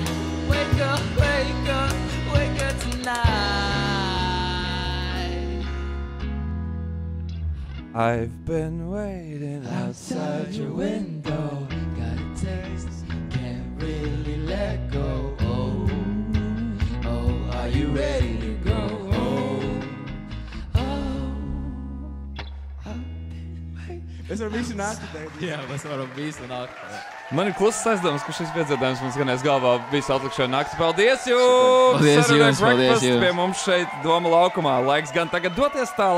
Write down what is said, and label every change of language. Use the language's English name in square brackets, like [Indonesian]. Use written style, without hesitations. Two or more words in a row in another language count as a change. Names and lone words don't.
[English] Wake up, wake up, wake up tonight. I've been waiting outside your window. Got a taste, can't really let go. Oh, oh, are you ready to go? [Latvian] Es varu visu nakti teikt. Jā, mēs varam visu nakti. Man ir klusas aizdomas, ka šis piedzīvojums man skanēs galvā visu atlikušo nakti. Paldies jums! Paldies Saturday jums, paldies Breakfast jums! Pie mums šeit Doma laukumā. Laiks gan tagad doties tālāk.